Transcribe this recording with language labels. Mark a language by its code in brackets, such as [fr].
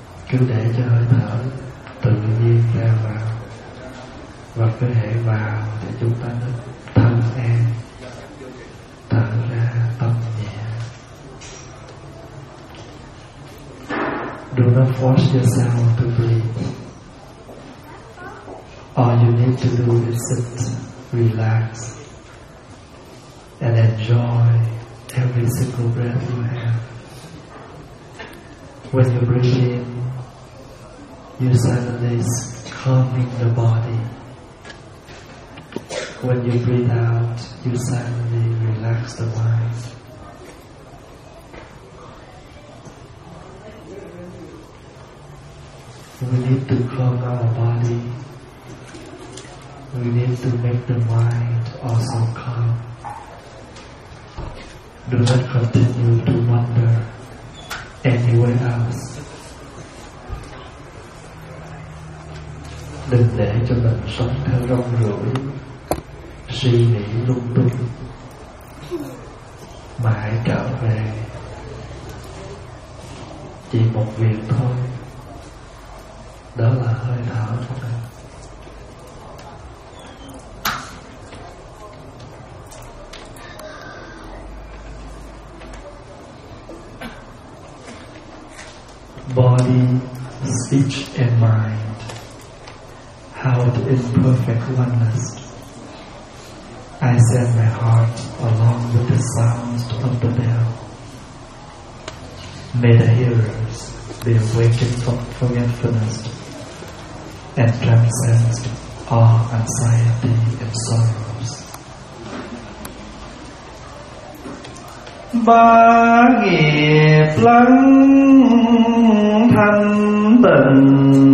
[vi] Cứ để cho hơi thở tự nhiên ra vào, và cơ thể vào thì chúng ta nó thân an, thở ra tâm nhẹ. [en] Do not force yourself to breathe. All you need to do is sit, relax, and enjoy every single breath you have. When you breathe in, you suddenly calming the body. When you breathe out, you suddenly relax. relax the mind. We need to clone our body. We need to make the mind also calm. Do not continue to wander anywhere else. [vi] Đừng để cho mình sống theo rong ruổi, suy nghĩ lung tung, mãi trở về chỉ một việc thôi, đó là hơi thở của mình. [en] Body, speech and mind. Out in perfect oneness, I send my heart along with the sounds of the bell. May the hearers be awakened from forgetfulness and transcend all anxiety and sorrows. [vi] Ba nghiệp lắng thanh tịnh.